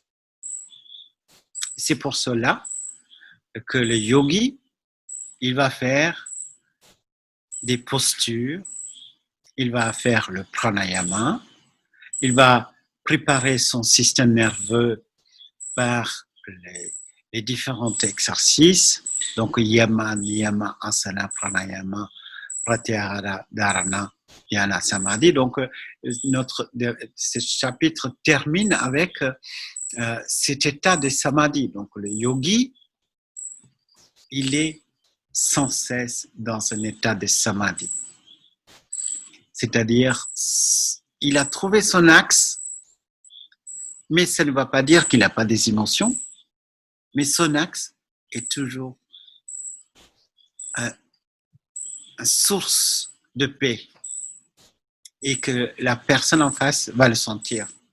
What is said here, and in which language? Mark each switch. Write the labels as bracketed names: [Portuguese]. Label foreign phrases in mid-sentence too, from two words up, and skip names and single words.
[French] C'est pour cela que le yogi, il va faire des postures, il va faire le pranayama, il va préparer son système nerveux par les différents exercices, donc [Sanskrit] yama, niyama, asana, pranayama, pratyahara, dharana, dhyana, samadhi. [French] Donc, ce chapitre termine avec cet état de samadhi. Donc, le yogi, il est sans cesse dans un état de samadhi. C'est-à-dire, il a trouvé son axe, mais ça ne va pas dire qu'il n'a pas des émotions, mais son axe est toujours une source de paix et que la personne en face va le sentir.